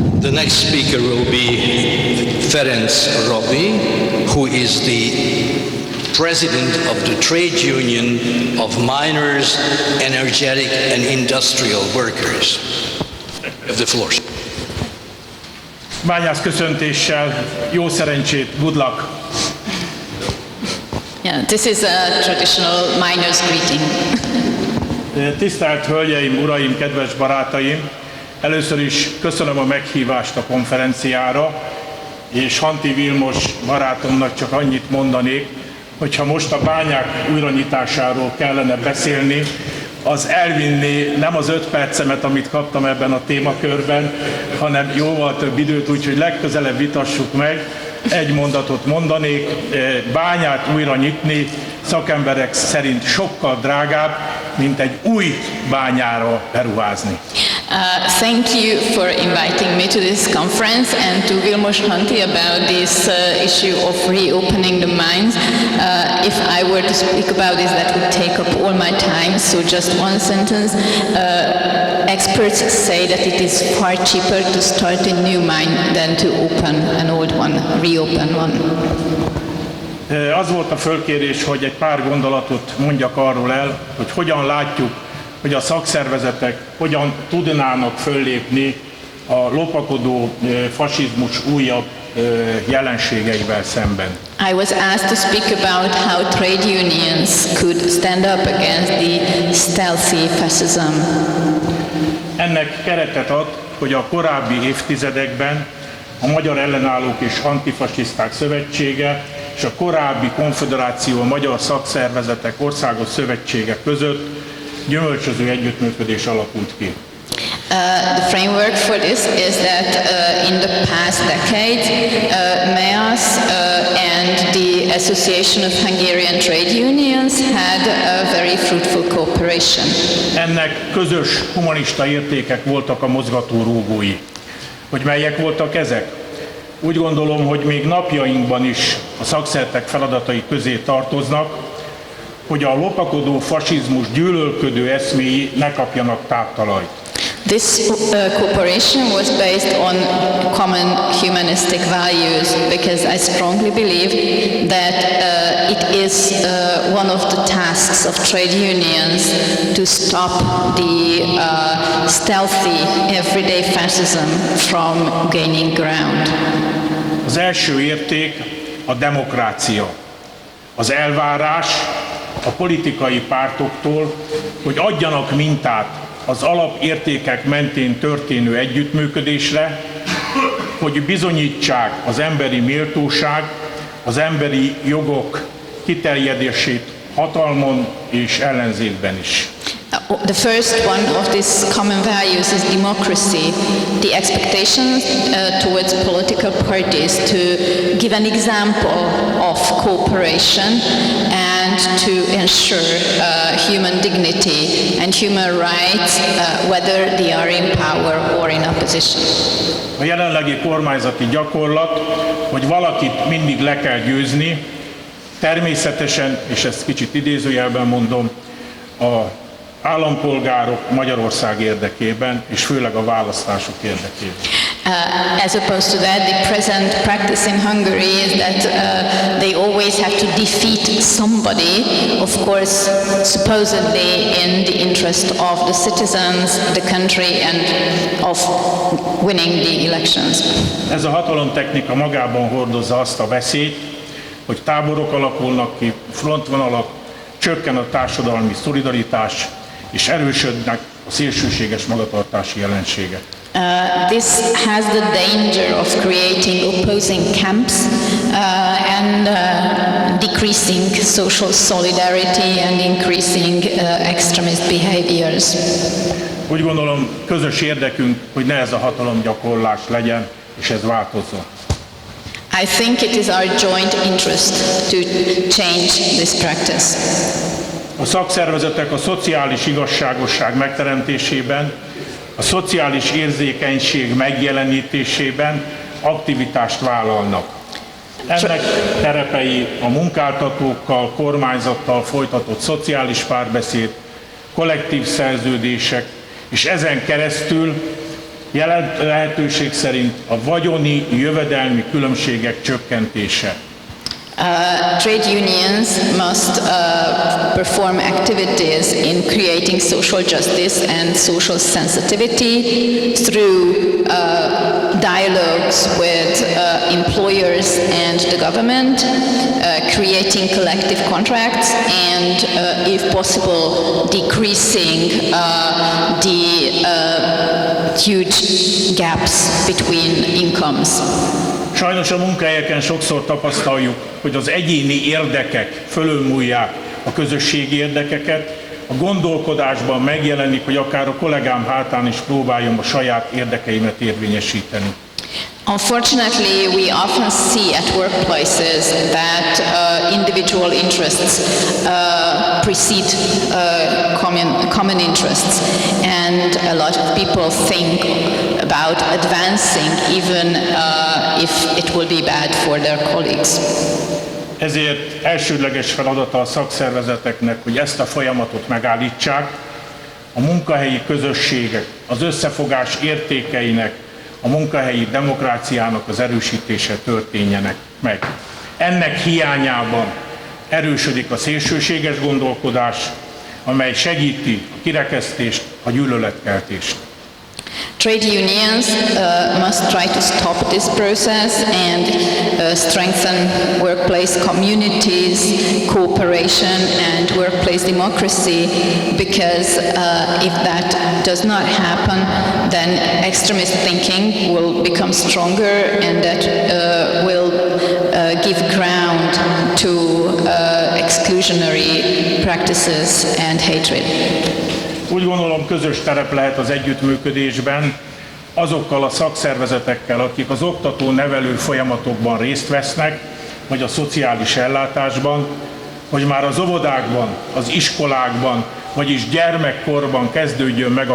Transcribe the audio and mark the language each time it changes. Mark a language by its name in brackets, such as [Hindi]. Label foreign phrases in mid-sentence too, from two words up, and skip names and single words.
[English] The next speaker will be Ferenc Rabi, who is the president of the trade union of miners, energetic and industrial workers. Of the floor. [Hungarian] Bányász köszöntéssel, jó szerencsét, [English] good luck! Yeah, this is a traditional miner's greeting. [Hungarian] Tisztelt Hölgyeim, Uraim, kedves barátaim! Először is köszönöm a meghívást a konferenciára, és Hanti Vilmos barátomnak csak annyit mondanék, hogyha most a bányák újranyitásáról kellene beszélni, az elvinné nem az 5 percemet, amit kaptam ebben a témakörben, hanem jóval több időt, úgyhogy legközelebb vitassuk meg. Egy mondatot mondanék, Bányát újra nyitni szakemberek szerint sokkal drágább, mint egy új bányára beruházni. [English] Thank you for inviting me to this conference and to Vilmos Hanti about this issue of reopening the mines. If I were to speak about this, that would take up all my time, so just one sentence. Experts say that it is far cheaper to start a new mine than to open an old one, reopen one. [Hungarian] Az volt a fölkérés, hogy egy pár gondolatot mondjak arról el, hogy hogyan látjuk, hogy a szakszervezetek hogyan tudnának föllépni a lopakodó fasizmus újabb jelenségeivel szemben. [English] I was asked to speak about how trade unions could stand up against the stealthy fascism. [Hungarian] Ennek keretet ad, hogy a korábbi évtizedekben a Magyar Ellenállók és Antifasiszták Szövetsége és a korábbi konföderáció a Magyar Szakszervezetek Országos Szövetsége között gyümölcsöző együttműködés alakult ki. [English] The framework for this is that in the past decade, MEASZ and the Association of Hungarian Trade Unions had a very fruitful cooperation. [Hungarian] Ennek közös humanista értékek voltak a mozgatórugói. Hogy melyek voltak ezek? Úgy gondolom, hogy még napjainkban is a szakszervezetek feladatai közé tartoznak, hogy a lopakodó fasizmus gyűlölködő eszméi ne kapjanak táptalajt. [English] This cooperation was based on common humanistic values because I strongly believe that it is one of the tasks of trade unions to stop the stealthy everyday fascism from gaining ground. [Hungarian] Az első érték a demokrácia, az elvárás a politikai pártoktól, hogy adjanak mintát az alapértékek mentén történő együttműködésre, hogy bizonyítsák az emberi méltóság, az emberi jogok kiterjedését hatalmon és ellenzékben is. [English] The first one of these common values is democracy, the expectations towards political parties to give an example of cooperation and to ensure human dignity and human rights, whether they are in power or in opposition. [Hungarian] A jelenlegi kormányzati gyakorlat, hogy valakit mindig le kell győzni, természetesen, és ezt kicsit idézőjelben mondom, a állampolgárok Magyarország érdekében, és főleg a választások érdekében. [English] As opposed to that, the present practice in Hungary is that they always have to defeat somebody, of course, supposedly in the interest of the citizens, the country, and of winning the elections. [Hungarian] Ez a hatalomtechnika magában hordozza azt a veszélyt, hogy táborok alakulnak ki, frontvonalak, csökken a társadalmi szolidaritás, és erősödnek a szélsőséges magatartási jelenségek. [English] This has the danger of creating opposing camps and decreasing social solidarity and increasing extremist behaviors. [Hungarian] Úgy gondolom, közös érdekünk, hogy ne ez a hatalomgyakorlás legyen, és ez változzon. [English] I think it is our joint interest to change this practice. [Hungarian] A szakszervezetek a szociális igazságosság megteremtésében, a szociális érzékenység megjelenítésében aktivitást vállalnak. Ennek terepei a munkáltatókkal, kormányzattal folytatott szociális párbeszéd, kollektív szerződések, és ezen keresztül lehetőség szerint a vagyoni, jövedelmi különbségek csökkentése. [English] Trade unions must perform activities in creating social justice and social sensitivity through dialogues with employers and the government, creating collective contracts, and, if possible, decreasing the huge gaps between incomes. [Hungarian] Sajnos a munkahelyeken sokszor tapasztaljuk, hogy az egyéni érdekek fölülmúlják a közösségi érdekeket, a gondolkodásban megjelenik, hogy akár a kollégám hátán is próbáljam a saját érdekeimet érvényesíteni. [English] Unfortunately, we often see at workplaces that individual interests precede common interests, and a lot of people think about advancing even if it will be bad for their colleagues. [Hungarian] Ezért elsődleges feladata a szakszervezeteknek, hogy ezt a folyamatot megállítsák, a munkahelyi közösségek az összefogás értékeinek, a munkahelyi demokráciának az erősítése történjenek meg. Ennek hiányában erősödik a szélsőséges gondolkodás, amely segíti a kirekesztést, a gyűlöletkeltést. [English] Trade unions must try to stop this process and strengthen workplace communities, cooperation and workplace democracy, because if that does not happen, then extremist thinking will become stronger, and that will give ground to exclusionary practices and hatred. [Hungarian] Úgy gondolom, közös terep lehet az együttműködésben azokkal a szakszervezetekkel, akik az oktató-nevelő folyamatokban részt vesznek, vagy a szociális ellátásban, hogy már az óvodákban, az iskolákban, vagyis gyermekkorban kezdődjön meg a